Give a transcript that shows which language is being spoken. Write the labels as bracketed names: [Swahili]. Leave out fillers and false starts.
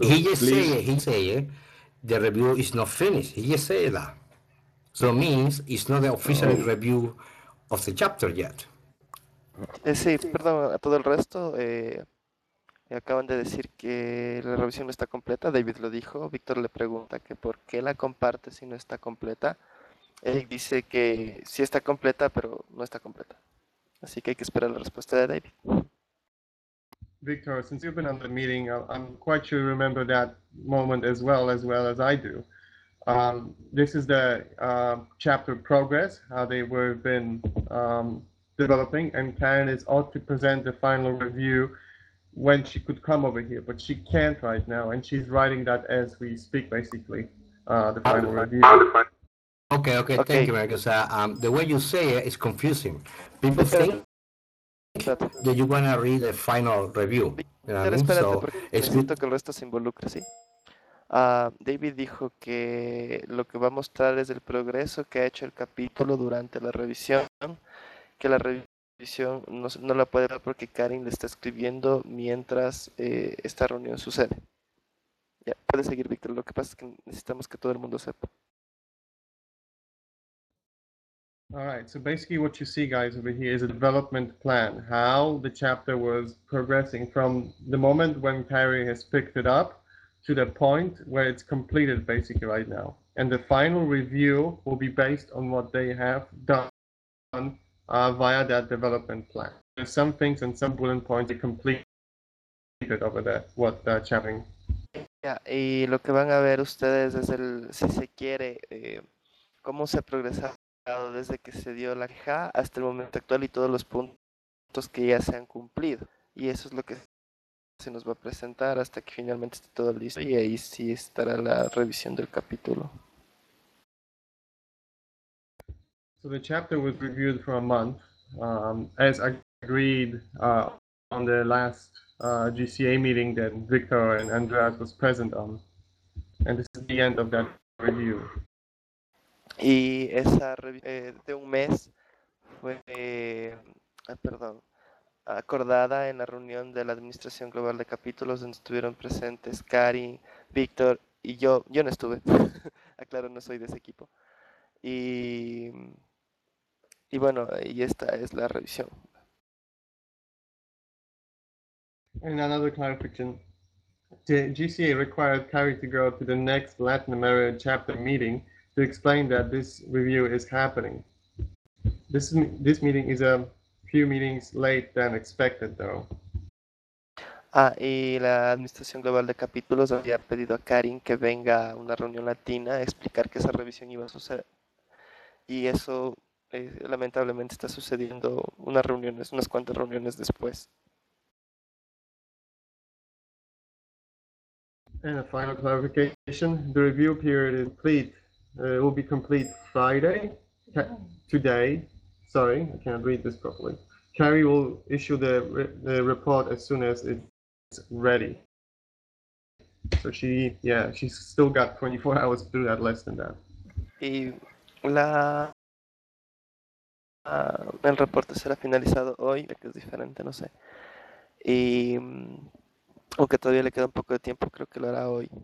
[English] he just said the review is not finished. He just said that. So it means it's not the official review of the chapter yet. [Spanish] Sí, perdón, a todo el resto. Acaban de decir que la revisión no está completa. David lo dijo. Víctor le pregunta que por qué la comparte si no está completa. Él dice que sí está completa, pero no está completa. Así que hay que esperar la respuesta de David. [English] Víctor, since you've been on the meeting, I'm quite sure you remember that moment as well as I do. This is the chapter progress, how they were been developing, and Karen is out to present the final review when she could come over here, but she can't right now, and she's writing that as we speak, basically, the final review. Okay. Thank you, Marcus. The way you say it is confusing. People think that you want to read the final review. [Spanish] Que el resto se involucre, ¿sí? David dijo que lo que va a mostrar es el progreso que ha hecho el capítulo durante la revisión, que la revisión no la puede dar porque Karin le está escribiendo mientras esta reunión sucede. Ya, puede seguir, Víctor. Lo que pasa es que necesitamos que todo el mundo sepa. [English] All right, so basically what you see, guys, over here is a development plan, how the chapter was progressing from the moment when Carrie has picked it up to the point where it's completed, basically, right now. And the final review will be based on what they have done via that development plan. There's some things and some bullet points are completed over there, what they're chatting. [Spanish] Yeah, y lo que van a ver ustedes es el, si se quiere, cómo se ha progresado desde que se dio la queja hasta el momento actual y todos los puntos que ya se han cumplido. Y eso es lo que se nos va a presentar hasta que finalmente esté todo listo y ahí sí estará la revisión del capítulo. [English] So the chapter was reviewed for a month, as agreed on the last GCA meeting that Victor and Andreas was present on, and this is the end of that review. [Spanish] Y esa de un mes fue, acordada en la reunión de la administración global de capítulos donde estuvieron presentes Karin, Victor y yo. Yo no estuve. Aclaro, no soy de ese equipo. Y bueno, y esta es la revisión. [English] And another clarification. The GCA required Carrie to go to the next Latin America chapter meeting to explain that this review is happening. this meeting is a few meetings late than expected, though. [Spanish] Ah, y la Administración Global de Capítulos había pedido a Karin que venga a una reunión latina a explicar que esa revisión iba a suceder. Y eso, lamentablemente, está sucediendo unas cuantas reuniones después. [English] And a final clarification, the review period is complete, will be complete Friday, today, sorry, I can't read this properly. Carrie will issue the report as soon as it's ready. So she's still got 24 hours to do that, less than that. [Spanish] Y la, el reporte será finalizado hoy, que es diferente, no sé. Y... aunque todavía le queda un poco de tiempo, creo que lo hará hoy.